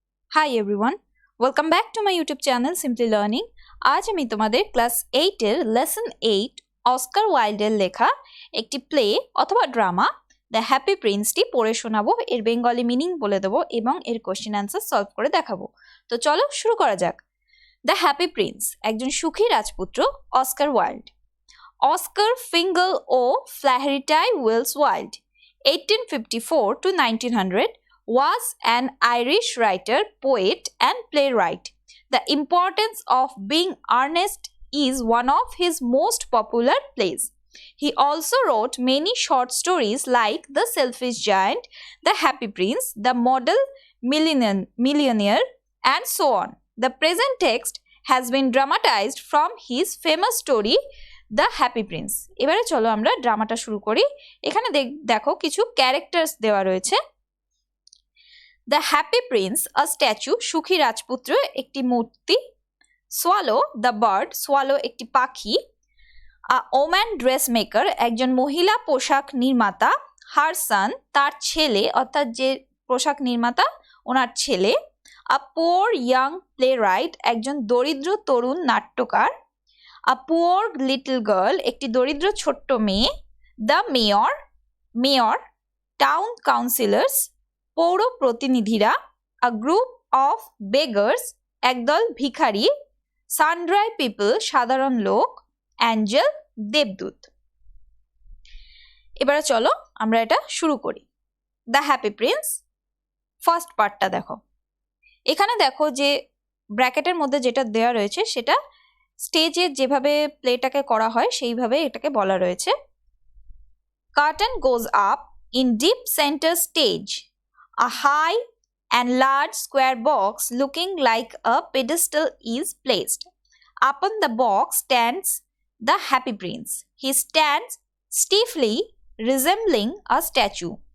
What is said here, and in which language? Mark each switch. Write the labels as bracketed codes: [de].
[en] Hi everyone, welcome back to my YouTube channel Simply Learning. [bn] আজ আমি তোমাদের class 8 এর লেসন 8 অস্কার ওয়াইল্ডের লেখা একটি প্লে অথবা ড্রামা দ্য হ্যাপি প্রিন্সটি পড়ে শোনাবো, এর বেঙ্গলি মিনিং বলে দেবো এবং এর কোশ্চেন অ্যান্সার সলভ করে দেখাবো। তো চলো শুরু করা যাক। দ্য হ্যাপি প্রিন্স একজন সুখী রাজপুত্র Oscar Wilde. [en] Oscar Fingal O'Flahertie Wills Wilde 1854 to 1900 was an Irish writer, poet, and playwright. The importance of being earnest is one of his most popular plays. He also wrote many short stories like The Selfish Giant, The Happy Prince, The Model Millionaire, and so on. The present text has been dramatized from his famous story, The Happy Prince. [bn] এবারে চলো আমরা ড্রামাটা শুরু করি। এখানে দেখো কিছু characters দেওয়া রয়েছে। [en] The Happy Prince, a statue, [bn] সুখী রাজপুত্র একটি মূর্তি। [en] Swallow, the bird, swallow [bn] একটি পাখি। [en] A woman dressmaker, [bn] একজন মহিলা পোশাক নির্মাতা। [en] Her son, [bn] তার ছেলে অর্থাৎ যে পোশাক নির্মাতা ওনার ছেলে। [en] A poor young playwright, [bn] একজন দরিদ্র তরুণ নাট্যকার। [en] A poor little girl, [bn] একটি দরিদ্র ছোট্ট মেয়ে। [en] The mayor, town councillors, [bn] পৌর প্রতিনিধিরা। [en] A group of beggars, [bn] একদল ভিখারি। [en] Sundry people, [bn] সাধারণ লোক। Angel, দেবদূত। এবারে চলো আমরা এটা শুরু করি। দ্য হ্যাপি প্রিন্স ফার্স্ট পার্টটা দেখো। এখানে দেখো যে ব্র্যাকেটের মধ্যে যেটা দেওয়া রয়েছে সেটা স্টেজে যেভাবে প্লেটাকে করা হয় সেইভাবে এটাকে বলা রয়েছে। [en] Curtain goes up in deep center stage. A high and large square box looking like a pedestal is placed. Upon the box stands the Happy Prince. He stands stiffly, resembling a statue.